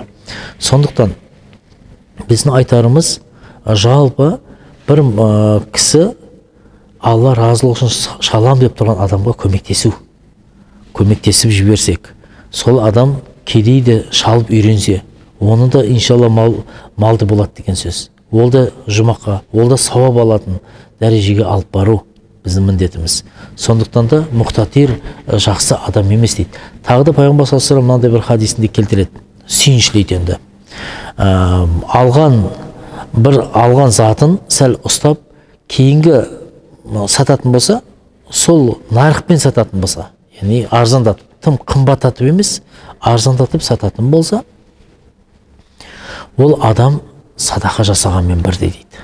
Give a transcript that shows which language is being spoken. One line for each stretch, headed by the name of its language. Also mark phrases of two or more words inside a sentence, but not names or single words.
Kazakh: Сондықтан біздің айтарымыз, жалпы бір кісі Алла разылығы үшін шалам деп тұрған адамға көмектесіп жіберсек, сол адам кедейді шалып үйренсе, оны да иншалла малды болады деген сөз. ол да жұмаққа, ол да сауап алатын дәрежеге алып бару біздің міндетіміз. Сондықтан да мұқтатир жақсы адам емес дейді. Тағы да пайғамбар
Arabic: صلى الله عليه وسلم
Kazakh: мынандай бір хадисінде келтіреді, сүйіншілейді енді. Алған затын сәл ұстап, кейінгі сататын болса, сол нарықпен сататын болса, яғни арзандатып, тым қымбаттатып емес, арзандатып сататын болса, ол адам садақа жасағанмен бірдей дейді.